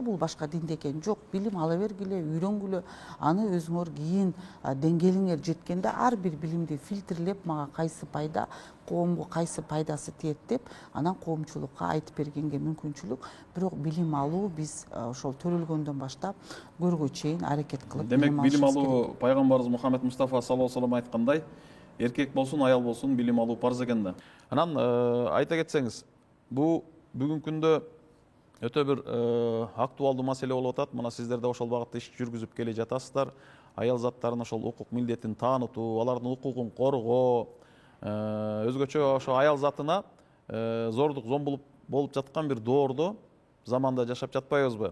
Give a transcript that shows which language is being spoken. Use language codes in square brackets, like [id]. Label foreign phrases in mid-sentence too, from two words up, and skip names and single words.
[ky] Бул башка динде экен жок, билим ала бергиле, үйрөнгүлө. Аны өзүңөр кийин деңгээлиңер жеткенде ар бир билимди фильтрлеп, мага кайсы пайда, коомго кайсы пайдасы тиет деп, анан коомчулукка айтып бергенге мүмкүнчүлүк. Бирок билим алуу биз ошол төрөлгөндөн баштап көргө чейин аракет кылып. Демек билим алуу пайгамбарыбыз Мухаммед Мустафа [ar] صلى الله عليه وسلم [ky] айткандай, эркек болсун, аял болсун, билим алуу парз экен да. Анан айта кетсеңиз, бул бүгүнкү күндө өтө бир актуалдуу маселе болуп атат. Мына сиздер да ошол багытта иш жүргүзүп келе жатасыздар. Аял заттарын ошол укук милдетин таанытуу, алардын укугун коргоо, өзгөчө ошо аял затына зордук зомбулук болуп жаткан бир доордо, заманда жашап жатпайбызбы?